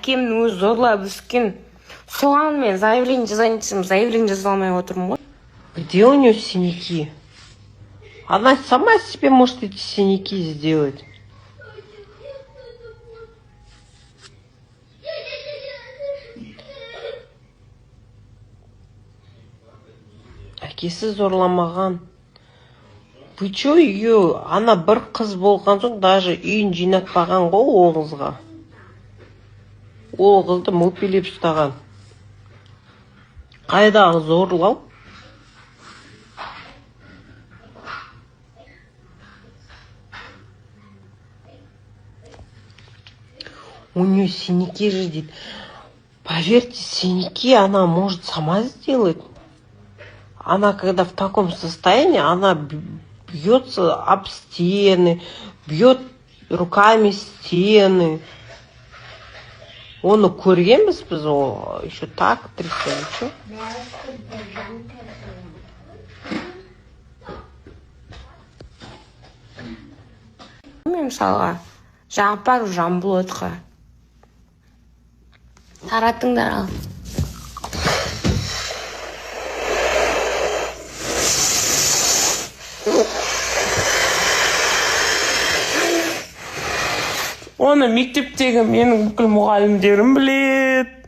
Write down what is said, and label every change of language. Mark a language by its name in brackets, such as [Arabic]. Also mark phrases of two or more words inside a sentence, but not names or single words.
[Kazakh] әкемнің өзі зорлап өскен. Соған мен заявление жазайын десем, заявление жаза алмай отырмын ғой. [Russian] Где у нее синяки? Она сама себе может эти синяки сделать. [Kazakh] Әкесі зорламаған. [Russian] Вы чё ее? [Kazakh] Ана бір қыз болған соң даже үйін жинатпаған ғой ол қызға. Ол қызды мөпелеп ұстаған. Қайдағы зорлау? [Russian] У нее синяки же, дейді. Поверьте, синяки она может сама сделать. Она когда в таком состоянии, она бьется об стены, бьет руками стены. [Kazakh] Оны көргенбіз біз, [Russian] о, еще так трясет. [Kazakh] Мен мысалға Жапар Жамбулатқа таратыңдар ал. Оны мектептегі менің бүкіл мұғалімдерім білет.